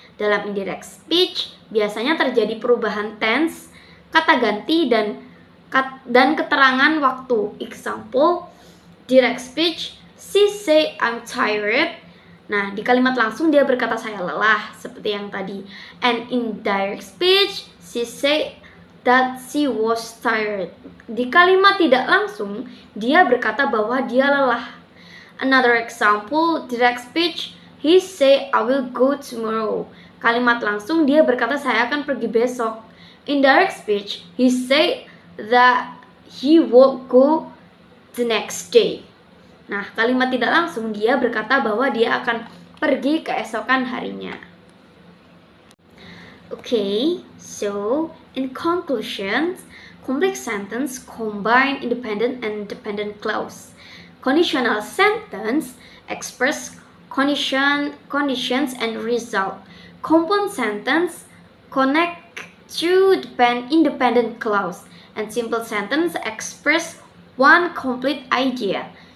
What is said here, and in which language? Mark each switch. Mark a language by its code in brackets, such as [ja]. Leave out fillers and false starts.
[id] Dalam indirect speech, biasanya terjadi perubahan tense, kata ganti, dan keterangan waktu. [en] Example, direct speech, she say I'm tired. [id] Nah, di kalimat langsung dia berkata saya lelah, seperti yang tadi. [en] And in direct speech, she say that she was tired. [id] Di kalimat tidak langsung, dia berkata bahwa dia lelah. [en] Another example, direct speech, he say I will go tomorrow. [id] Kalimat langsung dia berkata saya akan pergi besok. [en] Indirect speech, he say that he will go the next day. [id] Nah, kalimat tidak langsung dia berkata bahwa dia akan pergi keesokan harinya. [en] Okay, so in conclusion, complex sentence combine independent and dependent clause. Conditional sentence express conditions and result. Compound sentence connect two independent clause, and simple sentence express one complete idea.